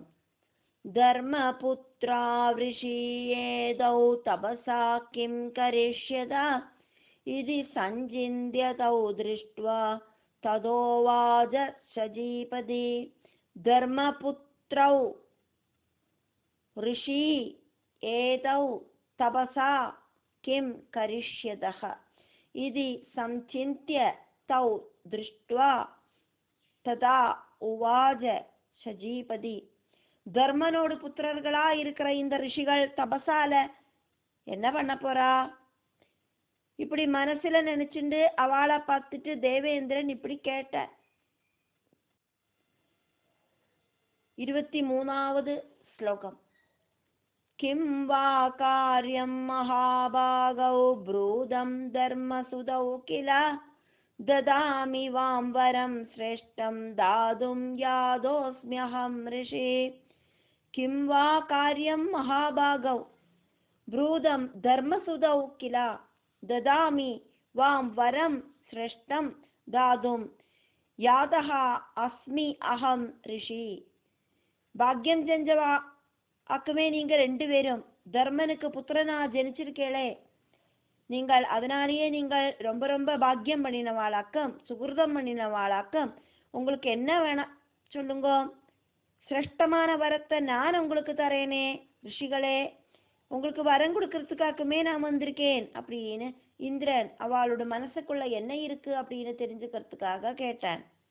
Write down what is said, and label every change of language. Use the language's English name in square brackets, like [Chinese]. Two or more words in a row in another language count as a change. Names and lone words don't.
[Sanskrit] धर्मपुत्रा वृषियेतौ तपसा किम् करिष्यता इति सञ्चिन्त्यतौ दृष्ट्वा ततोवाज सजीपति. தர்மபுத்ரௌ ऋषि एतौ तपसा किं करिष्यतः इति संचिन्त्य तौ दृष्ट्वा तदा उवाच சஜீபதி. [Tamil] தர்மனோடு புத்திரர்களா இருக்கிற இந்த ரிஷிகள் தபசால என்ன பண்ண போறா? இப்படி மனசுல நினைச்சுண்டு அவளை பார்த்துட்டு தேவேந்திரன் இப்படி கேட்ட. 23வது ஸ்லோகம். [Sanskrit] किं वा कार्यं महाभागौ ब्रूदं धर्मसुतौ किल ददामि वां वरं श्रेष्ठं दातुं यादोऽस्म्यहं ऋषि. किं वा कार्यं महाभागौ ब्रूदं धर्मसुतौ किल ददामि वां वरं श्रेष्ठं दातुं यादः अस्मि अहं ऋषि. [Tamil] பாக்கியம் செஞ்சவா ஆக்குமே நீங்க 2 பேரும் தர்மனுக்கு புத்திரனா ஜனிச்சிருக்கேளே, நீங்கள் அதனாலேயே நீங்கள் ரொம்ப ரொம்ப பாக்கியம் பண்ணினவாளாக்கம், சுகிருதம் பண்ணினவாளாக்கம். உங்களுக்கு என்ன வேணாம் சொல்லுங்க, சிரேஷ்டமான வரத்தை நான் உங்களுக்கு தரேனே ரிஷிகளே, உங்களுக்கு வரம் கொடுக்கறதுக்காகவே நான் வந்திருக்கேன் அப்படின்னு இந்திரன் அவளோட மனசுக்குள்ள என்ன இருக்கு அப்படின்னு தெரிஞ்சுக்கிறதுக்காக கேட்டான்.